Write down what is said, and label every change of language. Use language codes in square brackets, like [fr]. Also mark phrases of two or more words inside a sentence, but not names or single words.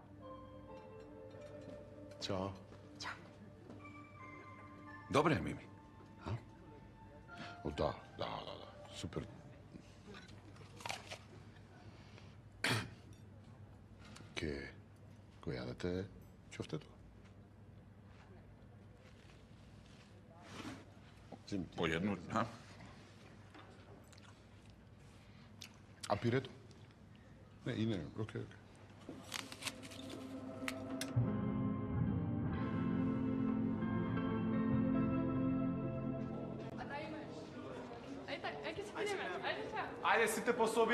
[mk] Чао. Dobre, Mimi. О, да. Супер. Ке го јадете ќофтето? [sr] Po jednu, ha? [mk] А пирето? Не, и не, окей. Ајде сите по соби.